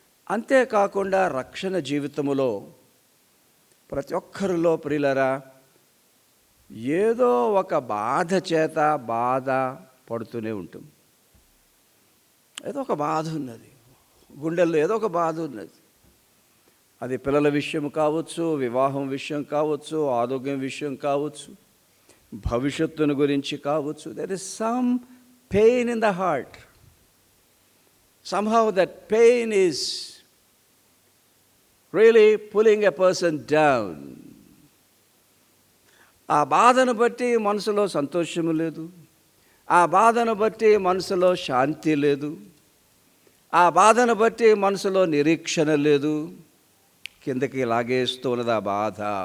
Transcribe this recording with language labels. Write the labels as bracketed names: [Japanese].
[Telugu] అంతేకాకుండా రక్షణ జీవితంలో ప్రతి ఒక్కరిలో ప్రియులరా ఏదో ఒక బాధ చేత బాధ పడుతూనే ఉంటాం. ఏదో ఒక బాధ ఉన్నది, గుండెల్లో ఏదో ఒక బాధ ఉన్నది. అది పిల్లల విషయం కావచ్చు, వివాహం విషయం కావచ్చు, ఆరోగ్యం విషయం కావచ్చు, భవిష్యత్తును గురించి కావచ్చు. [English] There is some pain in the heart. somehow that pain is really pulling a person down. [Telugu] ఆ బాధను బట్టి మనసులో సంతోషము లేదు, ఆ బాధను బట్టి మనసులో శాంతి లేదు, ఆ బాధను బట్టి మనసులో నిరీక్షణ లేదు. కిందకి లాగేస్తూ ఉన్నది ఆ బాధ.